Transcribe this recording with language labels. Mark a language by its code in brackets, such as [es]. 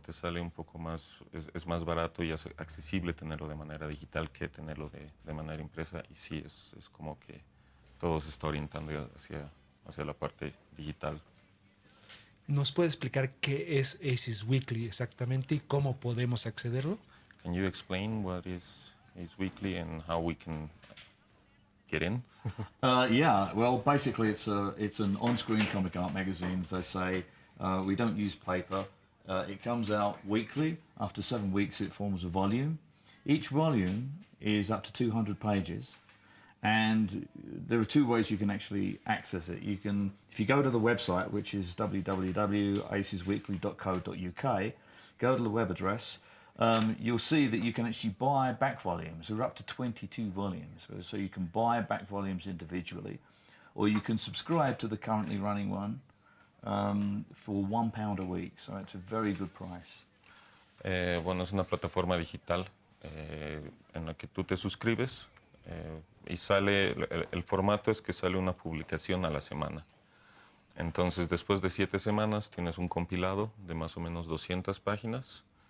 [es] Te sale un poco más, es más barato y es accesible tenerlo de manera digital que tenerlo de manera impresa. Y sí, es como que todo se está orientando hacia la parte digital. ¿Nos puede explicar qué es Aces Weekly exactamente y cómo podemos accederlo? [en] Can you explain what is Weekly and how we can get in? Yeah, well, basically it's an on-screen comic art magazine, as I say. We don't use paper. It comes out weekly. After 7 weeks, it forms a volume. Each volume is up to 200 pages. And there are 2 ways you can actually access it. You can, if you go to the website, which is www.acesweekly.co.uk, go to the web address, you'll see that you can actually buy back volumes. There are up to 22 volumes. So you can buy back volumes individually, or you can subscribe to the currently running one for £1 a week. So it's a very good price. [es] Bueno, es una plataforma digital en la que tú te suscribes. Y sale, el formato es que sale una publicación a la semana. Entonces, después de 7 semanas, tienes un compilado de más o menos 200 páginas.